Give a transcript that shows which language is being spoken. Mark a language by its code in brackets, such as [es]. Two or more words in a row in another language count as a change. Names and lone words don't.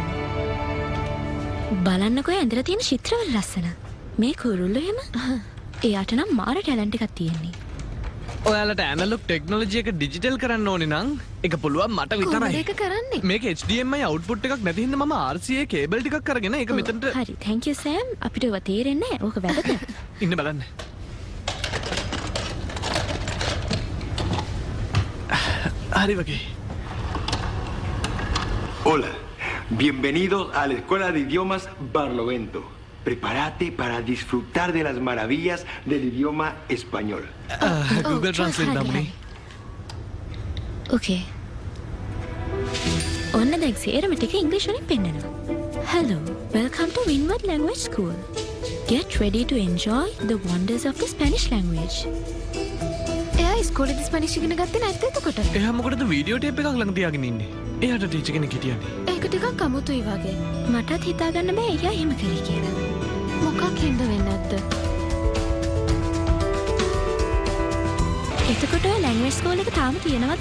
[si] බලන්නකො ඇඳලා තියෙන චිත්‍රවල ලස්සන. මේ කුරුල්ලෝ එහෙම. එයාට නම් මාර ටැලන්ට් එකක් තියෙන්නේ. ඔයාලට [en] analog technology [si] එක ඩිජිටල් කරන්න ඕනේ නම් ඒක පුළුවන් මට විතරයි. කොහොමද ඒක කරන්නේ? මේක [en] HDMI output [si] එකක් නැති හින්දා මම [en] RCA cable [si] ටිකක් අරගෙන ඒක මෙතනට. හරි. [en] thank you Sam. [si] අපිට ඔය තේරෙන්නේ නැහැ. ඕක වැදගත්. ඉන්න බලන්න. හරි වගේ. [es] Hola, bienvenidos a la Escuela de Idiomas Barlovento. Prepárate para disfrutar de las maravillas del idioma español. Google Translate [si] හරි, දාමුනේ. හරි. Okay. ඔන්න දැන් සේරම ටික ඉංග්‍රීසි වලින් පෙන්නනවා. [en] Hello, welcome to Winward Language School. Get ready to enjoy the wonders of the Spanish language. [si] එයා ඉස්කෝලේදී ස්පැනිෂ් ඉගෙන ගත්තේ නැද්ද එතකොට? එයා මොකටද [en] video tape [si] එකක් ළඟ තියාගෙන ඉන්නේ? එයාට ටීචර් කෙනෙක් හිටියනේ. ඒක ටිකක් අමුතුයි වගේ. මටත් හිතා ගන්න බෑ එයා එහෙම කරේ කියලා. මොකක් හින්ද වෙන්නේ නැද්ද? එතකොට ඔය [en] language school [si] එක තාම තියෙනවද?